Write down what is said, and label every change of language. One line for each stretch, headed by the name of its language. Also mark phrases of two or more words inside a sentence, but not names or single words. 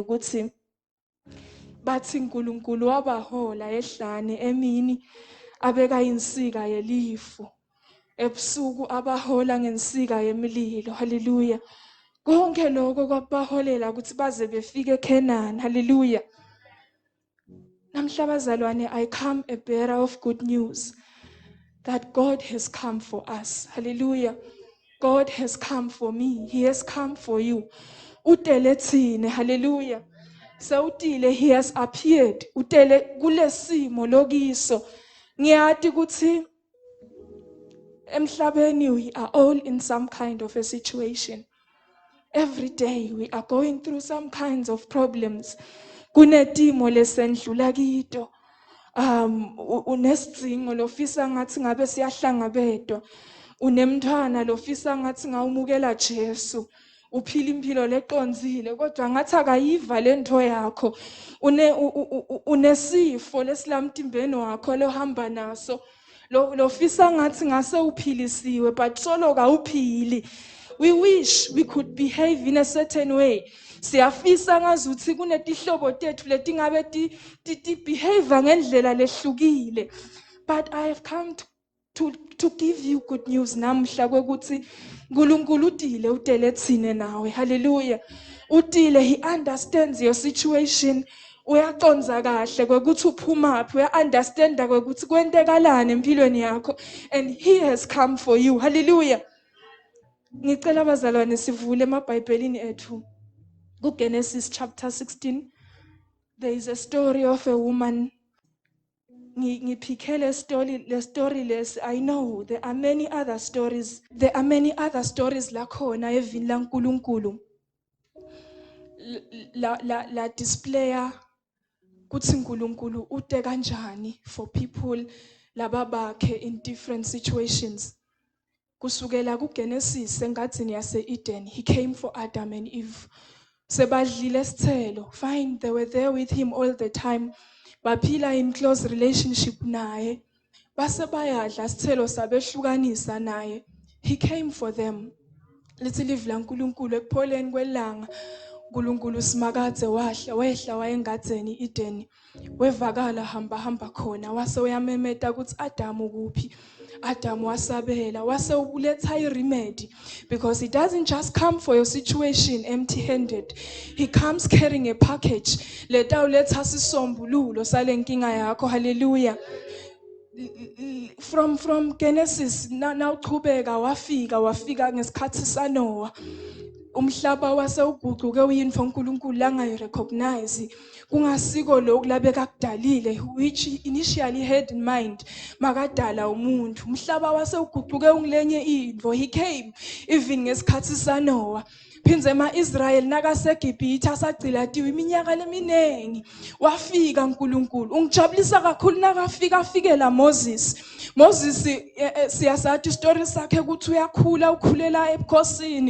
Swati: ukuthi bathi uNkulunkulu wabahola ehlane emini abeka insika yelifu ebusuku abahola ngensika yemililo haleluya konke lokho kwabaholela ukuthi baze befike eKhanani haleluya namhla bazalwane
English: I come a bearer of good news that God has come for us hallelujah God has come for me he has come for you
Swati: udelethine hallelujah Sewutile,
English: he has appeared.
Swati: Utele kulesimo lokiso. Ngiyati ukuthi emhlabeni
English: we are all in some kind of a situation. Every day we are going through some kinds of problems.
Swati: Kunetimo lesendlula kito. Unesidingo lofisa ngathi ngabe siyahlangabezwa. Unemntwana lofisa ngathi ngawumukela Jesu. Uphila impilo leqonzile kodwa ngathi akayiva lento yakho. Unesifo lesilamtimbeni wakho lohamba naso. Lofisa ngathi ngase uphilisiwe but solo kawuphili.
English: We wish we could behave in a certain way.
Swati: Siyafisa ngazuthi kunetihlobo tethu letingabe ti behave ngendlela lehlukile.
English: But I have come to give you good news
Swati: namhla kwekuthi uNkulunkulu utile utele thine nawe.
English: Hallelujah.
Swati: Utile,
English: he understands your situation.
Swati: Uyaconza kahle kwekuthi uphumaphi, uya-understanda kwekuthi kwentekalani empilweni yakho,
English: and he has come for you. Hallelujah.
Swati: Ngicela abazalwane sivule emabhayibhelini ethu kuGenesis chapter 16.
English: There is a story of a woman.
Swati: Ngiphikele story lesi.
English: I know there are many other stories. There are many other stories
Swati: lakhona evini laNkulunkulu. La displaya kuthi uNkulunkulu ute kanjani
English: for people
Swati: lababakhe
English: in different situations.
Swati: Kusukela kuGenesis engadini yase-Eden,
English: he came for Adam and Eve.
Swati: Sebadlile isithelo.
English: Fine, they were there with him all the time. Baphila in close relationship naye.
Swati: Base bayadla isithelo sabehlukanisa naye.
English: He came for them.
Swati: Lithi live laNkulunkulu ekupholeni kwelanga. uNkulunkulu simakadze wehla wayengadini Eden. Wevakala hamba khona wase uyamemeta ukuthi Adam ukuphi. Adam wasabela wase ubuletha iremedy,
English: because he doesn't just come for your situation empty-handed. He comes carrying a package.
Swati: Leta uletha sisombululo sale nkinga yakho. Hallelujah. From Genesis na uchubeka wafika ngesikhathi saNoah. Umhlaba wase uguquke uyinfo uNkulunkulu langayirecognize. Kungasiko lokhu labeka kudalile,
English: which initially had in mind
Swati: makadala umuntu. Umhlaba wase uguquke ungilenye into.
English: He came even
Swati: ngesikhathi saNoah. Phinze Israel nakaseGibhithe asagcilatiwe iminyaka leminengi. Wafika uNkulunkulu. Ungijabulisa kakhulu afike la Moses siyasathi story sakhe ukuthi uyakhula ukhulela ebukhosini.